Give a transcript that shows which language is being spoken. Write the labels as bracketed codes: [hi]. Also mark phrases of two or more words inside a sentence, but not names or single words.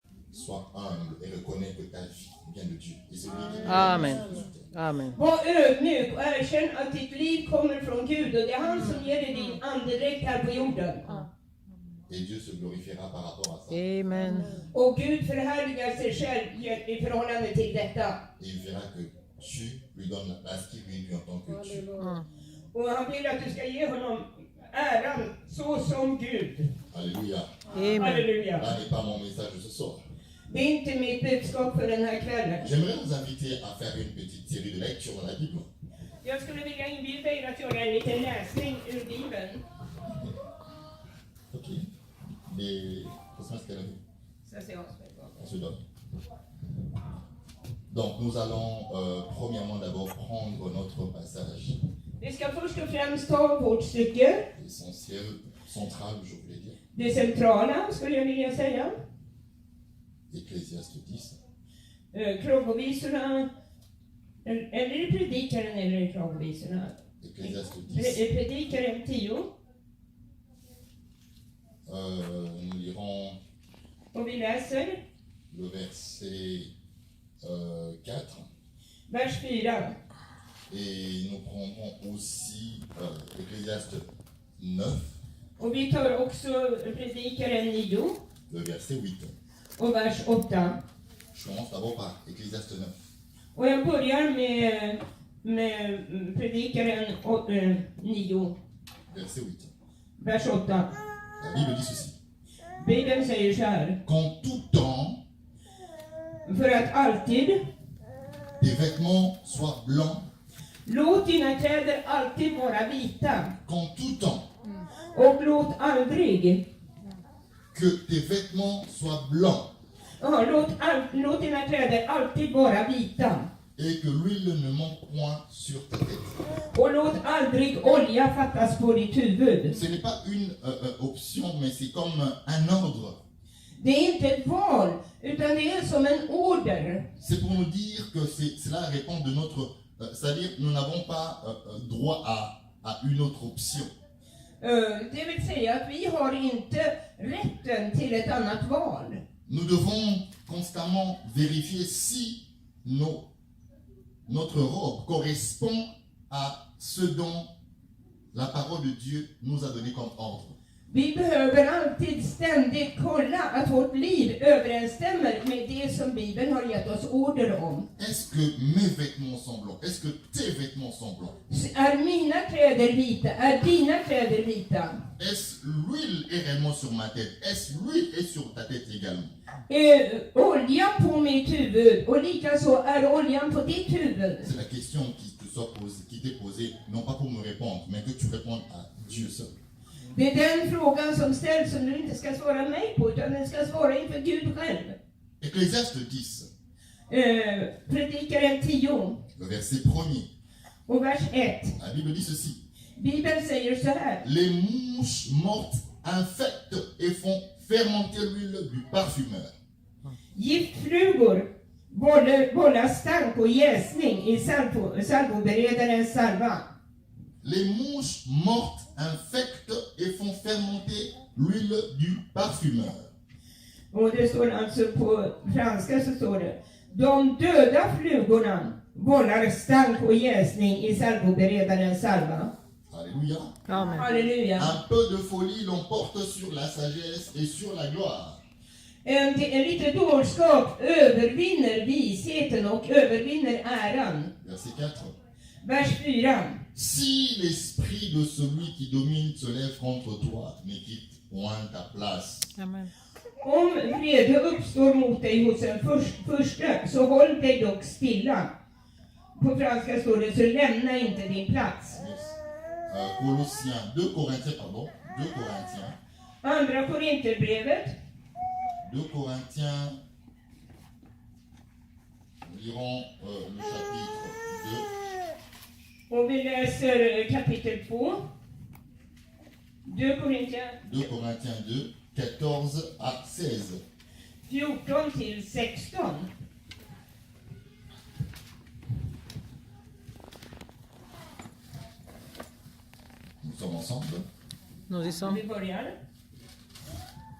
[fr] sois humble et reconnais que ta vie vient de Dieu. Et c'est lui qui Amen. Amen. [sv] Var ödmjuk och erkänn att ditt liv kommer från Gud och det är han som ger dig din andedräkt här på jorden. [fr] Et Dieu se glorifiera par rapport à ça. Amen. [sv] Och Gud förhärligar sig själv i förhållande till detta. [fr] Et il verra que tu lui donnes la place qu'il lui est due en tant que Dieu. [sv] Och han vill att du ska ge honom äran så som Gud. [fr] Alléluia. Amen. [sv] Halleluja. [fr] Là n'est pas mon message de ce soir. [sv] Det är inte mitt budskap för den här kvällen. [fr] J'aimerais vous inviter à faire une petite série de lectures dans la Bible. [sv] Jag skulle vilja inbjuda er att göra en liten läsning ur Bibeln. [fr] Ok. Les... Qu'est-ce qu'elle a vu? [sv] Så ser jag oss med på. [fr] On se donne. Donc nous allons premièrement d'abord prendre notre passage [sv] Vi ska först och främst ta vårt stycke. [fr] essentiel, central, je voulais dire. [sv] Det centrala skulle jag vilja säga. [fr] Ecclésiaste 10. [sv] Klagovisorna. Eller är det predikaren eller är det klagovisorna? [fr] Ecclésiaste 10. [sv] Predikaren 10. [fr] Nous lirons [sv] Och vi läser [fr] le verset 4. [sv] vers 4. [fr] Et nous prendrons aussi Ecclésiaste 9, [sv] Och vi tar också predikaren 9 [fr] le verset 8. [sv] och vers 8. [fr] Je commence d'abord par Ecclésiaste 9. [sv] Och jag börjar med predikaren 9, [fr] Verset 8. [sv] vers 8. [fr] La Bible dit ceci. [sv] Bibeln säger så här. [fr] Qu'en tout temps, [sv] För att alltid, [fr] tes vêtements soient blancs. [sv] låt dina kläder alltid vara vita. [fr] Qu'en tout temps, [sv] Och låt aldrig, [fr] que tes vêtements soient blancs. [sv] låt dina kläder alltid vara vita. [fr] Et que l'huile ne manque point sur ta tête. [sv] Och låt aldrig olja fattas på ditt huvud. [fr] Ce n'est pas une option, mais c'est comme un ordre. [sv] Det är inte ett val, utan det är som en order. [fr] C'est pour nous dire que cela répond de notre... c'est-à-dire, nous n'avons pas droit à une autre option. [sv] Det vill säga att vi har inte rätten till ett annat val. [fr] Nous devons constamment vérifier si notre robe correspond à ce dont la parole de Dieu nous a donné comme ordre. [sv] Vi behöver alltid ständigt kolla att vårt liv överensstämmer med det som Bibeln har gett oss order om. [fr] Est-ce que mes vêtements sont blancs? Est-ce que tes vêtements sont blancs? [sv] Är mina kläder vita? Är dina kläder vita? [fr] Est-ce l'huile est réellement sur ma tête? Est-ce l'huile est sur ta tête également? [sv] Oljan på mitt huvud och likaså är oljan på ditt huvud. [fr] C'est la question qui t'est posée, non pas pour me répondre, mais que tu répondes à Dieu seul. [sv] Det är den frågan som ställs som du inte ska svara mig på, utan den ska svara inför Gud själv. [fr] Ecclésiaste 10, [sv] Predikaren 10 [fr] le verset 1er. [sv] och vers 1. [fr] La Bible dit ceci. [sv] Bibeln säger så här. [fr] Les mouches mortes infectent et font fermenter l'huile du parfumeur. [sv] Giftflugor bollar stank och jäsning i salvoberedarens salva. [fr] Les mouches mortes infectent et font fermenter l'huile du parfumeur. [sv] Och det står alltså på franska så står det. De döda flugorna bollar stank och jäsning i salvoberedarens salva. [fr] Alléluia. Amen. [sv] Halleluja. [fr] Un peu de folie l'emporte sur la sagesse et sur la gloire. [sv] En lite dårskap övervinner visheten och övervinner äran. [fr] Verset 4. [sv] Vers 4. [fr] Si l'esprit de celui qui domine se lève contre toi, ne quitte point ta place. Amen. [sv] Om vrede uppstår mot dig hos en furste, så håll dig dock stilla. På franska står det, så lämna inte din plats. [fr] Colossiens, 2 Corinthiens, pardon. 2 Corinthiens. [sv] Andra Korinterbrevet. [fr] 2 Corinthiens. Nous lirons le chapitre 2. [sv] Och vi läser kapitel 2. 2 Korintiens [fr] 2 14 à 16. [sv] 14 till 16. [fr] Nous sommes ensemble. Nous y sommes. [sv] Vi börjar.